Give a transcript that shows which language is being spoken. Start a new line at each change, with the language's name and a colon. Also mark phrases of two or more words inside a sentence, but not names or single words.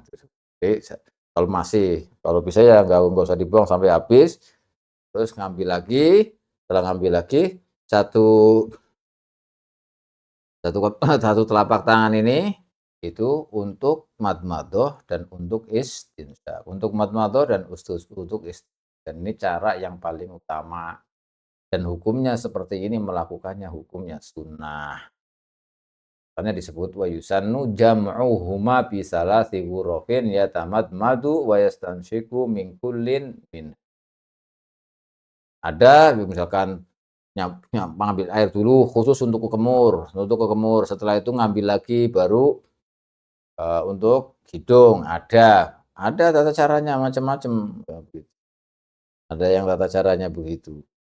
Indonesian: Kalau masih, kalau bisa ya nggak usah dibuang sampai habis, terus ngambil lagi, setelah ngambil lagi satu satu satu telapak tangan ini itu untuk madmadhah dan untuk istinsyaq. Untuk madmadhah dan untuk dan ini cara yang paling utama dan hukumnya seperti ini melakukannya hukumnya sunnah. Makanya disebut
Arabic: ويسن جمعهما بثلاث غرف يتمضمض ويستنشق من كل من.
Indonesian: Ada misalkan ngambil air dulu khusus untuk ke kemur, setelah itu ngambil lagi baru untuk hidung, ada tata caranya macam-macam. Ada yang tata caranya begitu.